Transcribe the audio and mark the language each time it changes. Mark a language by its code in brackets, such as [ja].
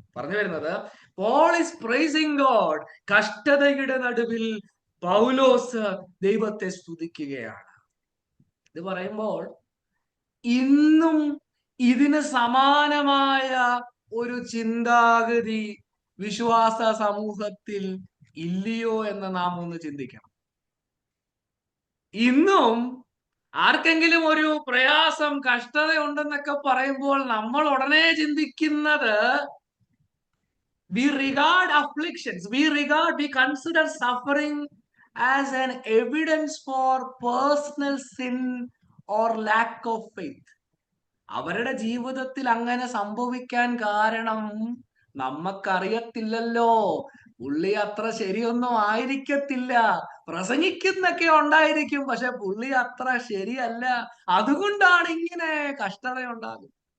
[ml] പറഞ്ഞു വരുന്നത്, [en] Paul is praising God. [ml] കഷ്ടതയുടെ നടുവിൽ പൗലോസ് ദൈവത്തെ സ്തുതിക്കുകയാണ്. ഇത് പറയുമ്പോൾ ഇന്നും ഇതിന് സമാനമായ ഒരു ചിന്താഗതി വിശ്വാസ സമൂഹത്തിൽ ഇല്ലയോ എന്ന് നാം ഒന്ന് ചിന്തിക്കണം. ഇന്നും ആർക്കെങ്കിലും ഒരു പ്രയാസം, കഷ്ടത ഉണ്ടെന്നൊക്കെ പറയുമ്പോൾ നമ്മൾ ഉടനെ ചിന്തിക്കുന്നത്, [en] we regard afflictions, we consider suffering as an evidence for personal sin or lack of faith. [ml] അവരുടെ ജീവിതത്തിൽ അങ്ങനെ സംഭവിക്കാൻ കാരണം നമ്മക്കറിയത്തില്ലല്ലോ, പുള്ളി അത്ര ശരിയൊന്നും ആയിരിക്കത്തില്ല, പ്രസംഗിക്കുന്നൊക്കെ ഉണ്ടായിരിക്കും, പക്ഷെ പുള്ളി അത്ര ശരിയല്ല, അതുകൊണ്ടാണ് ഇങ്ങനെ കഷ്ടത ഉണ്ടാകും.